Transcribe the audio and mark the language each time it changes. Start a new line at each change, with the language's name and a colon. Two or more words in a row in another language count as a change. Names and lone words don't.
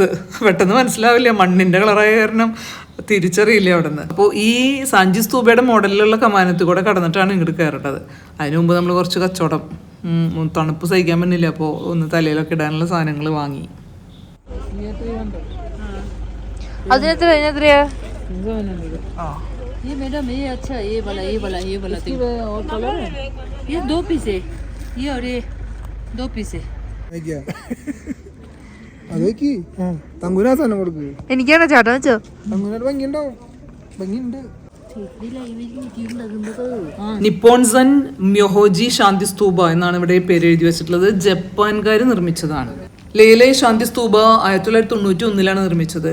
Malayalam: പെട്ടെന്ന് മനസ്സിലാവില്ല, മണ്ണിൻ്റെ കളറായ കാരണം തിരിച്ചറിയില്ല അവിടെ നിന്ന്. അപ്പോൾ ഈ സാഞ്ചി സ്തൂപയുടെ മോഡലിലുള്ള കമാനത്തിൽ കൂടെ കടന്നിട്ടാണ് ഇങ്ങോട്ട് കയറേണ്ടത്. അതിനു മുമ്പ് നമ്മൾ കുറച്ച് കച്ചവടം, തണുപ്പ് സഹിക്കാൻ പറ്റില്ല, അപ്പോൾ ഒന്ന് തലയിലൊക്കെ ഇടാനുള്ള സാധനങ്ങൾ വാങ്ങി. അതിനെത്രയാ?
Hindi: ये मैडम ये अच्छा है, ये वाला और कलर है। ये 2 पीस है, ये और ये 2 पीस है.
Malayalam: അതൊക്കെ തങ്കുനാ സാധനം കൊടുക്ക്. എനിക്കാണോ ചേട്ടാ വെച്ചോ? തങ്കുനാട് ഭംഗിയുണ്ടാവും, ഭംഗിയുണ്ട്. നിപ്പോൺസൺ മ്യോഹോജി ശാന്തി സ്തൂപ എന്നാണ് ഇവിടെ പേര് എഴുതി വെച്ചിട്ടുള്ളത്. ജപ്പാൻകാർ നിർമ്മിച്ചതാണ്. ലേയിലെ ശാന്തി സ്തൂപ 1991 നിർമ്മിച്ചത്.